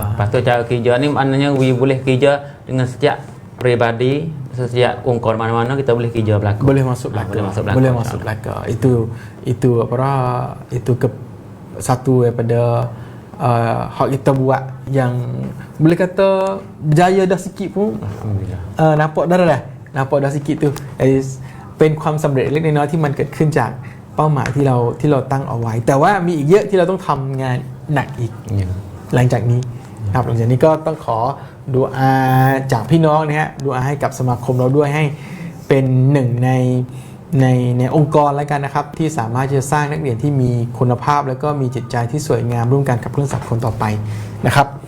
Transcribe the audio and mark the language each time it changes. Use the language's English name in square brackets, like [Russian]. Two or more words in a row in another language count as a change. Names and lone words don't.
[Malay] Lepas tu cara kerja ni maknanya we boleh kerja dengan setiap peribadi, setiap ongkor mana-mana kita boleh kerja belaka. Boleh masuk belaka. Boleh masuk belaka. Itu satu daripada hak kita buat yang boleh kata berjaya dah sikit pun. Alhamdulillah. Nampak dah sikit tu. [Thai] เป็นความสำเร็จเล็กน้อยที่มันเกิดขึ้นจากเป้าหมายที่เราตั้งเอาไว้แต่ว่ามีอีกเยอะที่เราต้องทำงานหนักอีกหลังจากนี้ครับหลังจากนี้ก็ต้องขอดุอาจากพี่น้องนะฮะดุอาให้กับสมาคมเราด้วยให้เป็นหนึ่งในองค์กรแล้วกันนะครับที่สามารถจะสร้างนักเรียนที่มีคุณภาพแล้วก็มีจิตใจที่สวยงามร่วมกันกับเพื่อนสังคมต่อไปนะครับ